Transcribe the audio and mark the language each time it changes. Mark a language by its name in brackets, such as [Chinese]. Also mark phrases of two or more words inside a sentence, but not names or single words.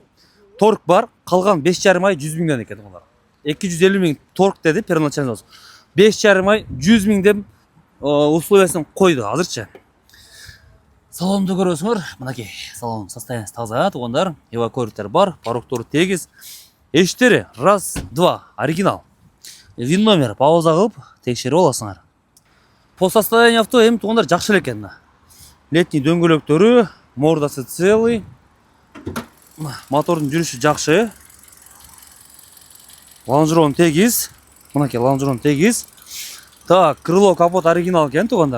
[Kyrgyz] Торг бар, калган 5,5 ай 100 000 экен тугандар. 250 000 торг деди [Russian] первоначальный взнос. [Kyrgyz] 5,5 ай 100 000 деп условиясын койду азырчы. Салонду көрөсүңөр, мынакей салон состояниясы таза тугандар. Эвакуатор бар, порогдору тегиз. Эшиктери [Russian] раз, два, [Kyrgyz] оригинал. Вин номер пауза кылып текшерип аласыңар. [Russian] По состоянию авто [Kyrgyz] эми тугандар жакшы эле экен. Летний дөңгөлөктөрү, мордасы целый. Мотордун жүрүшү жакшы. Лонжерон тегиз. Мынакей лонжерон тегиз. [Russian] Так, крыло, капот [Kyrgyz] оригинал экен тугандар.